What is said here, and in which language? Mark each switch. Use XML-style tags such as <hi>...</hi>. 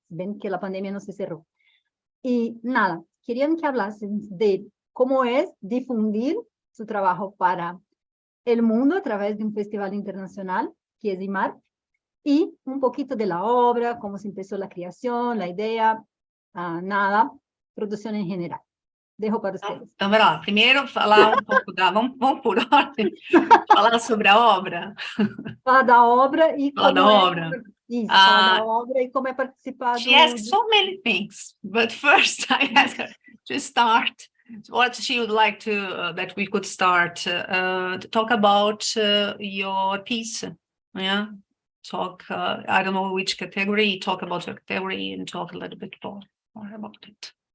<es>Ven que la pandemia no se cerró. Y nada, querían que hablasen de cómo es difundir su trabajo para el mundo a través de un festival internacional, que es Imarp, y un poquito de la obra, cómo se empezó la creación, la idea, nada, producción en general. Dejo para ustedes.</es> <pt>Então, vai lá. Primeiro, falar um pouco da... Vamos por ordem. Falar sobre a obra. Falar da obra e falar da obra. Isso, falar da obra e como é participar</pt> <en>She asked so many things, but first I asked her to start what she would like to, that we could start to talk about your piece. Yeah. Talk, I don't know which category, talk about your category and talk a little bit more about it.</en>